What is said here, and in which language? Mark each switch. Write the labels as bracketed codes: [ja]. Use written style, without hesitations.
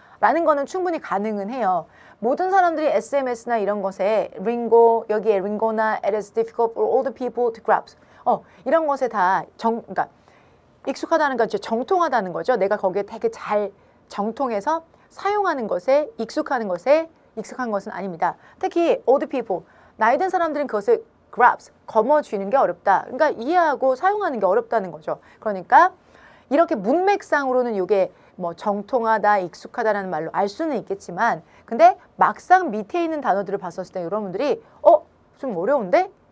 [ko] 라는 거는 충분히 가능은 해요. 모든 사람들이 SMS나 이런 것에 링고, 여기에 링고나 [en] it is difficult for all the people to grasp. [ko] 이런 것에 다 그러니까 익숙하다는 건 이제 정통하다는 거죠. 내가 거기에 되게 잘 정통해서 사용하는 것에 익숙한 것은 아닙니다. 특히 [en] old people, [ko] 나이 든 사람들은 그것을 grasp, 거머쥐는 게 어렵다. 그러니까 이해하고 사용하는 게 어렵다는 거죠. 그러니까 이렇게 문맥상으로는 이게 뭐 정통하다, 익숙하다라는 말로 알 수는 있겠지만 근데 막상 밑에 있는 단어들을 봤었을 때 여러분들이 좀 어려운데?